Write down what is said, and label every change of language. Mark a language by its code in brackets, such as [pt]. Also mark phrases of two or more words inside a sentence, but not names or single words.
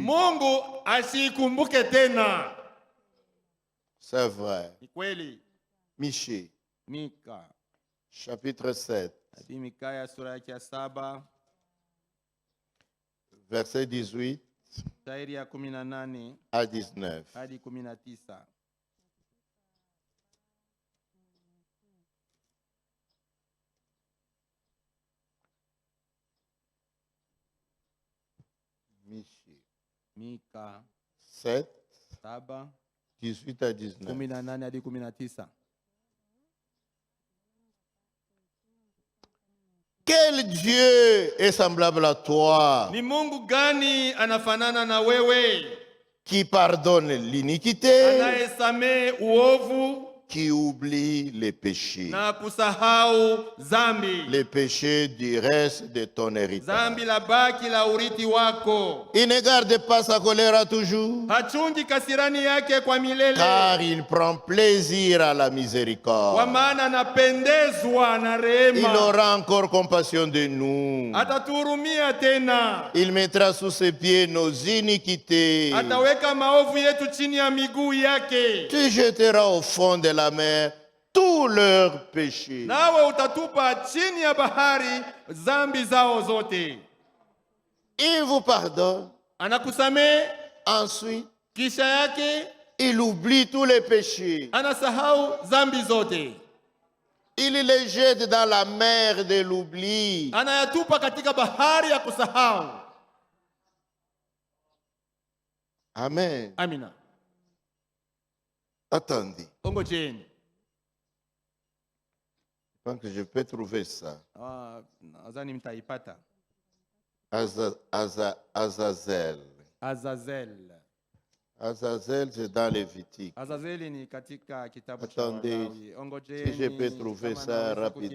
[sw] Mungu asikumbuke tena. [fr] C'est vrai. [sw] Ni kweli. [fr] Michée, [sw] Mika, [fr] chapitre 7, [sw] hadi Mikaya sura yake ya 7 [fr] verset 18 [sw] mstari ya 18 [fr] à 19. [sw] hadi 19. [fr] Michée, [sw] Mika [fr] 7, [sw] 7 [fr] 18 à 19. [sw] 18 hadi 19. [fr] Quel Dieu est semblable à toi, [sw] Ni Mungu gani anafanana na wewe, [fr] qui pardonne l'iniquité [sw] anayesamehe uovu [fr] qui oublie les péchés. [sw] na kusahau zambi. [fr] Les péchés du reste de ton héritage. [sw] Zambi la baki la urithi wako. [fr] Il ne garde pas sa colère toujours, [sw] Hachungi kasirani yake kwa milele. [fr] car il prend plaisir à la [sw] Kwa [fr] miséricorde. [sw] maana anapendezwa na [fr] Il [sw] rehema. [fr] aura encore compassion de nous. [sw] Atatuhurumia tena. [fr] Il mettra sous ses pieds nos iniquités. [sw] Ataweka maovu yetu chini ya miguu yake. [fr] Tu jetteras au fond de la mer tous leurs péchés. [sw] Nawe utatupa chini ya bahari zambi zao zote. [fr] Il vous pardonne. [sw] Anakusamehe, [fr] Ensuite, [sw] kisha yake [fr] il oublie tous les péchés. [sw] anasahau zambi zote. [fr] Il les jette dans la mer de l'oubli. [sw] Anayatupa katika bahari ya kusahau. [fr] Amen. [sw] Amina. [fr] Attendez. [sw] Ongojeni. [fr] Je pense que je peux trouver ça. [sw] Nadhani mtaipata. [fr] Azazel. [sw] Azazel. [fr] Azazel, c'est dans Lévitique. [sw] Azazeli ni katika kitabu cha [fr] Attendez, [sw] Walawi. Ongojeni. [fr] si je peux trouver [sw] kama [fr] ça [sw] naweza [fr] rapidement.